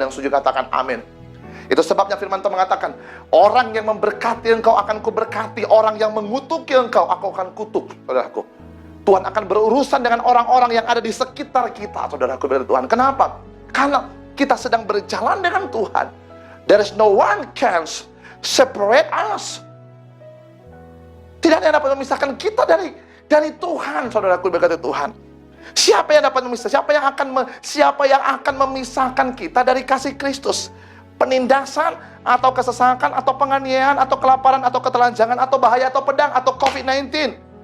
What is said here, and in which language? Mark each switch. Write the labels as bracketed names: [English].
[Indonesian] Yang setuju katakan amin. Itu sebabnya firman Tuhan mengatakan, orang yang memberkati engkau akan kuberkati, orang yang mengutuki engkau aku akan kutuk. Saudaraku, Tuhan akan berurusan dengan orang-orang yang ada di sekitar kita. Saudaraku, Tuhan. Kenapa? Karena kita sedang berjalan dengan Tuhan. [English] There is no one can separate us. [Indonesian] Tidak ada yang dapat memisahkan kita dari Tuhan. Saudaraku, berkata Tuhan. Siapa yang dapat memisahkan? Siapa yang akan memisahkan kita dari kasih Kristus? Penindasan, atau kesesakan, atau penganiayaan, atau kelaparan, atau ketelanjangan, atau bahaya, atau pedang, atau COVID-19.